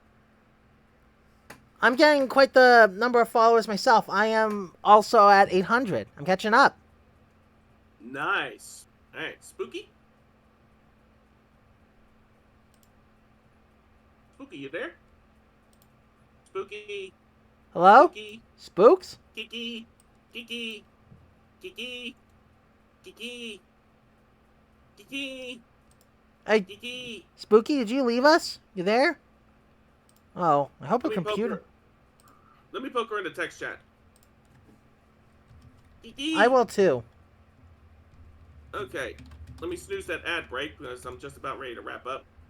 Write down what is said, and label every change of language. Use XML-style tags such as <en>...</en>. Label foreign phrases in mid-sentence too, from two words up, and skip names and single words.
<en>I'm getting quite the number of followers myself. I am also at 800. I'm catching up. Nice. Alright, Spooky? Spooky, you there? Spooky? Hello? Spooky? Spooks? Kiki? Kiki? Kiki? Kiki. Kiki. Hey, Kiki. Spooky, did you leave us? You there? Oh, I hope a Let me poke computer. her. Let me poke her in the text chat. Kiki. I will too. Okay. Let me snooze that ad break because I'm just about ready to wrap up.</en>